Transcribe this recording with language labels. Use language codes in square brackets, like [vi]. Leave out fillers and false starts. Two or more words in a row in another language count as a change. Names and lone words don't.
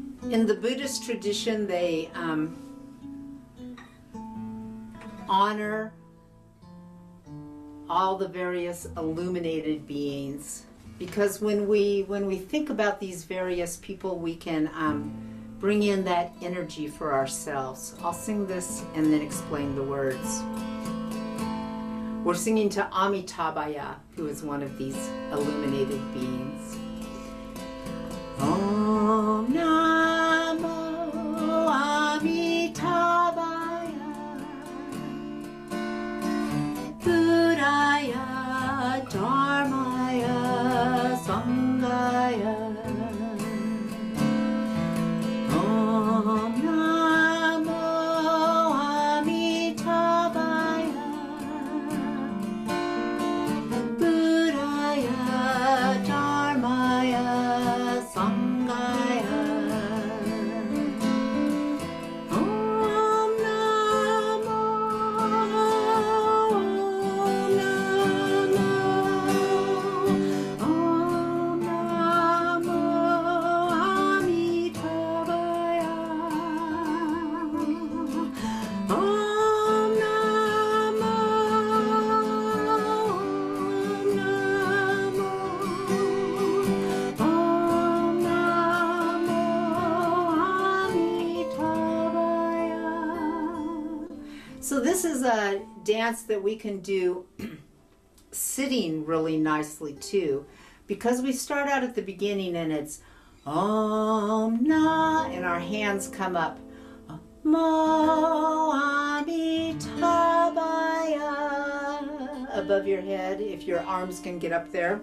[en] In the Buddhist tradition, they honor all the various illuminated beings, because when we think about these various people, we can bring in that energy for ourselves. I'll sing this and then explain the words. We're singing to Amitabaya, who is one of these illuminated beings. [sa] Om Namo Amitabaya, Buddhaya, Dharmaya, Sanghaya. Om Namo Amitabaya, Buddhaya, Dharmaya, Sanghaya. Om Namo, Om Namo Amitabaya. Om Namo, Om Namo Amitabaya. [en] So this is a dance that we can do sitting really nicely too, because we start out at the beginning and it's Om Na, and our hands come up. Mo Amitabaya above your head, if your arms can get up there.